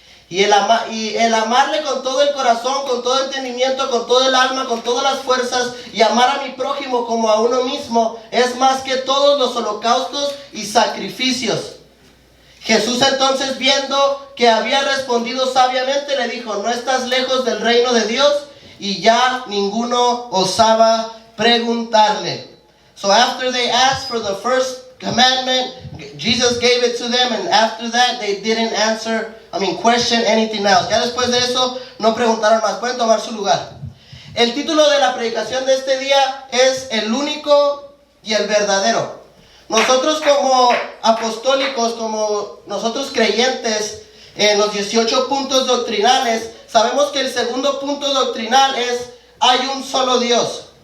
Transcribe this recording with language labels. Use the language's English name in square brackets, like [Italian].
[Spanish] Y el amarle con todo el corazón, con todo entendimiento, con todo el alma, con todas las fuerzas, y amar a mi prójimo como a uno mismo, es más que todos los holocaustos y sacrificios. Jesús entonces, viendo que había respondido sabiamente, le dijo: no estás lejos del reino de Dios. Y ya ninguno osaba preguntarle. [English] So after they asked for the first commandment, Jesus gave it to them, and after that they didn't question anything else. [Spanish] Ya después de eso no preguntaron más. Pueden tomar su lugar. El título de la predicación de este día es El único y el verdadero. Nosotros como apostólicos, como nosotros creyentes en los 18 puntos doctrinales, sabemos que el segundo punto doctrinal es: hay un solo Dios.